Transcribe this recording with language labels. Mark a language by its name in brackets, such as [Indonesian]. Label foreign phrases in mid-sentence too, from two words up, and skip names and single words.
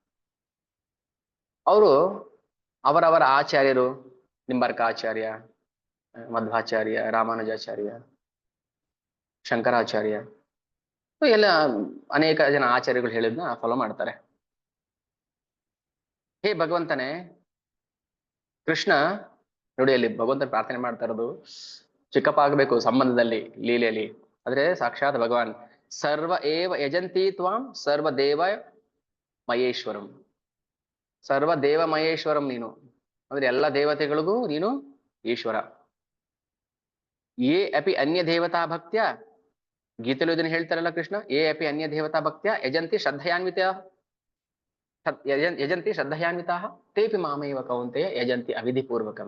[Kannada] ಅವರು ಅವರವರ ಆಚಾರ್ಯರು, ನಿಂಬಾರ್ಕಾಚಾರ್ಯ, ಮಧ್ವಾಚಾರ್ಯ, ರಾಮಾನುಜಾಚಾರ್ಯ, ಶಂಕರಾಚಾರ್ಯ, ಎಲ್ಲ ಅನೇಕ ಜನ ಆಚಾರ್ಯಗಳು ಹೇಳಿದ್ನ ಫಾಲೋ ಮಾಡ್ತಾರೆ. ಹೇ ಭಗವಂತನೇ, ಕೃಷ್ಣ ನೋಡಿ, ಅಲ್ಲಿ ಭಗವಂತನ ಪ್ರಾರ್ಥನೆ ಮಾಡ್ತಾ ಇರೋದು ಚಿಕ್ಕಪ್ಪ ಆಗಬೇಕು ಸಂಬಂಧದಲ್ಲಿ, ಲೀಲೆಯಲ್ಲಿ. [Sanskrit] ಆದ್ರೆ ಸಾಕ್ಷಾತ್ ಭಗವಾನ್ ಸರ್ವ ಏವ ಯಜಂತಿ ತ್ವಾಂ ಸರ್ವದೇವ ಮಹೇಶ್ವರಂ. ಸರ್ವದೇವ ಮಹೇಶ್ವರಂ [Kannada] ನೀನು ಅಂದ್ರೆ ಎಲ್ಲ ದೇವತೆಗಳಿಗೂ ನೀನು ಈಶ್ವರ. [Sanskrit] ಏ ಅಪಿ ಅನ್ಯ ದೇವತಾ ಭಕ್ತ್ಯ, [Kannada] ಗೀತೆಲು ಇದನ್ನು ಹೇಳ್ತಾರಲ್ಲ ಕೃಷ್ಣ, [Sanskrit] ಏ ಅಪಿ ಅನ್ಯ ದೇವತಾ ಭಕ್ತ್ಯ ಯಜಂತಿ ಶ್ರದ್ಧಯಾನ್ವಿತಾ ತೇಪಿ ಮಾಮೇವ ಕೌಂತೆಯ ಯಜಂತಿ ಅವಿಧಿ ಪೂರ್ವಕಂ.